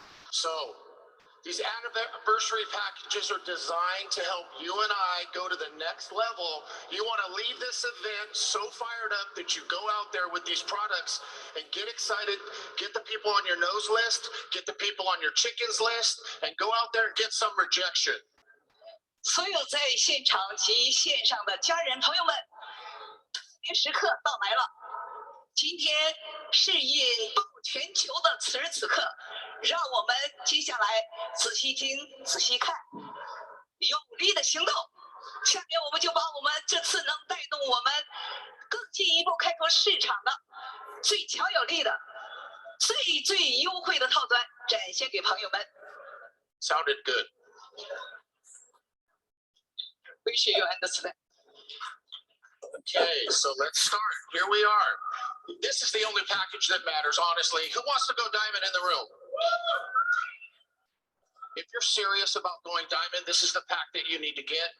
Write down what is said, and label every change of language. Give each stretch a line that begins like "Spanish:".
English: So, these anniversary packages are designed to help you and I go to the next level. You want to leave this event so fired up that you go out there with these products and get excited, get the people on your nose list, get the people on your chickens list, and go out there and get some rejection.
Chinese: 所有在现场及线上的家人朋友们，特别时刻到来了。今天是引爆全球的此时此刻，让我们接下来仔细听、仔细看，有力的行动。下面我们就把我们这次能带动我们更进一步开拓市场的最强有力的、最优惠的套餐展现给朋友们。
English: Sounded good. Appreciate your understanding. Okay, so let's start. Here we are. This is the only package that matters, honestly. Who wants to go diamond in the room? If you're serious about going diamond, this is the pack that you need to get.